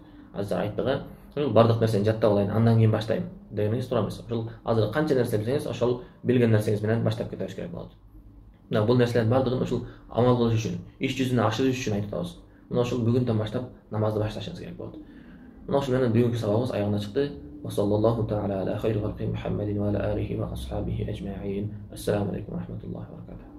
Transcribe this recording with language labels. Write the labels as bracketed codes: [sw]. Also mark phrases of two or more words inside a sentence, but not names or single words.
[ky] Азыр айттыгы, ошол бардык нерсени жаттап алайын, андан кийин баштайм дегениңиз туура эмес. Ошол азыр канча нерсе билсеңиз, ошол билген нерсеңиз менен баштап кетиш керек болот. Мына бул нерселердин бардыгын ушул амал кылыш үчүн, иш жүзүнө ашырыш үчүн айтып атабыз. Мына ошол бүгүндөн баштап намазды башташыңыз керек болот. Мына ошол менен бүгүнкү сабагыбыз аягына чыкты. [ar] صلى الله تعالى على خير خلقه محمد وعلى آله وأصحابه أجمعين. السلام عليكم ورحمة الله وبركاته.